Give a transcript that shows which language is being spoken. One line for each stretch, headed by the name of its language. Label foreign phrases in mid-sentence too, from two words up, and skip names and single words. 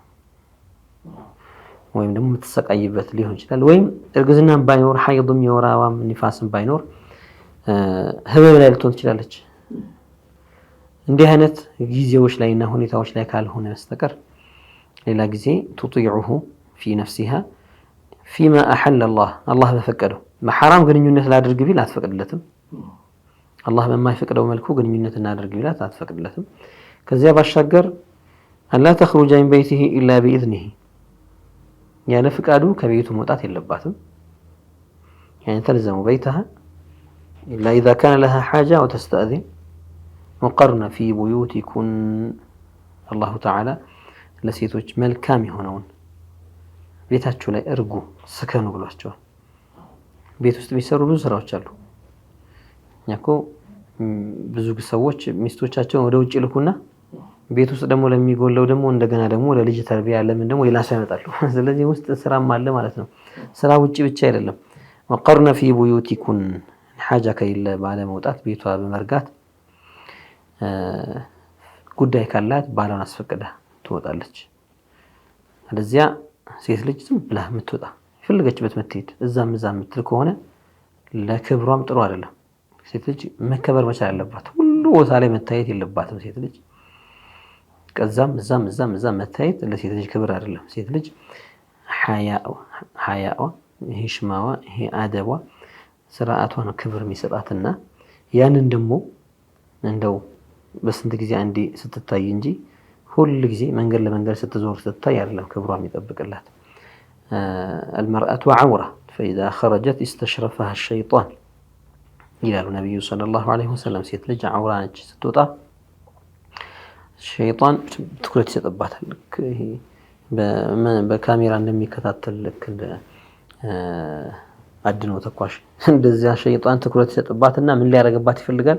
Amharic: ወይም ደግሞ የምትሰቃይበት ሊሆን ይችላል። ወይም እርግዝናም ባይኖር ሐይድም የወር አበባም ኒፋስም ባይኖር ህመም ላይ ልትሆን ትችላለች። እንዲህ አይነት ጊዜዎች ላይና ሁኔታዎች ላይ ካልሆነ በስተቀር ሌላ ጊዜ
Arabic: تطيعه في نفسها فيما أحل الله
Amharic: በፈቀደው በሐራም ግንኙነት ላድርግ ቢል አትፈቅድለትም። አላህ በማይፈቅደው መልኩ ግንኙነት እናድርግ ቢላት አትፈቅድለትም። ከዚያ ባሻገር አላ ተخرج
Arabic: من بيته إلا بإذنه
Amharic: ያለ ፍቃዱ ከቤቱ መውጣት የለባትም።
Arabic: يعني تلزم بيتها إلا إذا كان لها حاجة وتستأذن وقرن في بيوتكن الله تعالى
Amharic: ለሴቶች መልካም የሆነውን ቤታችሁ ላይ እርጉ ስከኑ ብሏቸዋል። ቤት ውስጥ የሚሰሩ ብዙ ስራዎች አሉ። ያኮ ብዙ ሰዎች ሚስቶቻቸውን ወደ ውጭ ልኩና ቤት ውስጥ ደግሞ ለሚጎለው ደግሞ እንደገና ደግሞ ለልጅ ተርቢያ ለምን ደግሞ ሌላ ሰው ያመጣሉ። ስለዚህ ውስጥ ስራም አለ ማለት ነው። ስራ ውጭ ብቻ አይደለም።
Arabic: وقرن في بيوتكن حاجة
Amharic: ከሌለ ባለ መውጣት ቤቷ በመርጋት ጉዳይ ካላት ባሏን አስፈቅዳ ትወጣለች። ስለዚያ ሴት ልጅ ዝም ብላ የምትወጣ የፈለገችበት መትሄድ እዛም የምትል ከሆነ ለክብሯም ጥሩ አይደለም። ሴት ልጅ መከበር መቻል አለባት። ሁሉ ቦታ ላይ መታየት የለባትም። ሴት ልጅ ከዛም እዛም መታየት ለሴት ልጅ ክብር አይደለም። ሴት ልጅ ሐያዋ ይሄ ሽማዋ ይሄ አደቧ ስርዓቷ ነው ክብር የሚሰጣትና ያንን ደግሞ እንደው በስንት ጊዜ አንዴ ስትታይ እንጂ ሁሉ ጊዜ መንገድ ለመንገድ ስትዞር ስትታይ አይደለም ክብሯ የሚጠብቅላት።
Arabic: المرأة عورة فإذا خرجت استشرفها الشيطان
Amharic: ይላሉ ነብዩ
Arabic: صلى الله عليه وسلم።
Amharic: ሴት ልጅ አውራ ነች ስትወጣ ሸይጣን ትኩረት ይሰጥባታል። ይሄ በካሜራ እንደሚከታተል ልክ እንደ አድኖ ተኳሽ እንደዚያ ሸይጣን ትኩረት ይሰጥባትና ምን ሊያደርግባት ይፈልጋል?